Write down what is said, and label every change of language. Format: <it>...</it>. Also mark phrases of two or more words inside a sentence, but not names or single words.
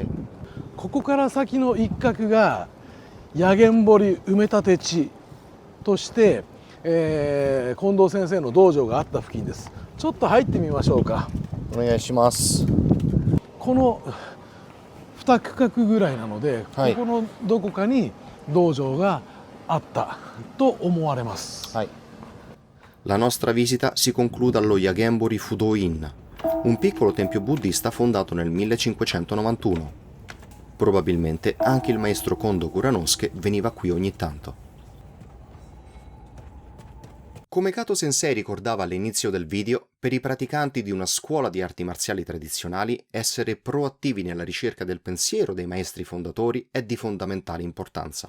<ja>ここから先の一角が野源堀埋め立て地として、近藤先生の道場があった付近です。ちょっと入ってみましょうか。お願いします。この2区画ぐらいなので、はい、ここのどこかに道場があったと思われます。</ja> <it>はい。La nostra visita si conclude allo Yagenbori Fudo-in, un piccolo tempio buddista fondato nel 1591. Probabilmente anche il maestro Kondo Kuranosuke veniva qui ogni tanto. Come Kato Sensei ricordava all'inizio del video, per i praticanti di una scuola di arti marziali tradizionali, essere proattivi nella ricerca del pensiero dei maestri fondatori è di fondamentale importanza.</it>